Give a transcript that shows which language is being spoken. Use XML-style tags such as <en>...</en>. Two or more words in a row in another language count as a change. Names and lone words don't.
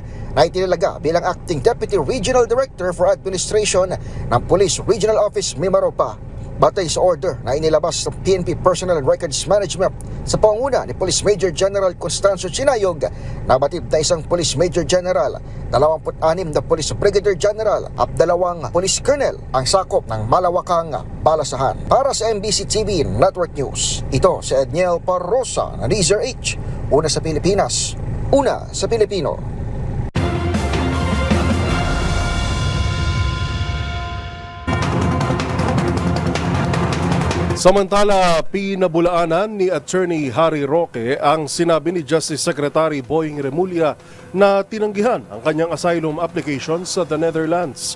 <tl>na itinalaga bilang</tl> <en>Acting Deputy Regional Director for Administration</en> <tl>ng Police Regional Office Mimaropa. Batay sa order na inilabas ng PNP Personnel and Records Management sa panguna ni Police Major General Constancio Chinayog, nabatid na isang Police Major General, 26 na Police Brigadier General at 2 Police Colonel ang sakop ng malawakang balasahan. Para sa MBC TV Network News, ito si Edniel Parrosa ng Deezer H. Una sa Pilipinas, una sa Pilipino. Samantala, pinabulaanan ni Attorney Harry Roque ang sinabi ni Justice Secretary Boying Remulla na tinanggihan ang kanyang</tl> <en>asylum application</en> <tl>sa</tl> <en>the Netherlands.</en>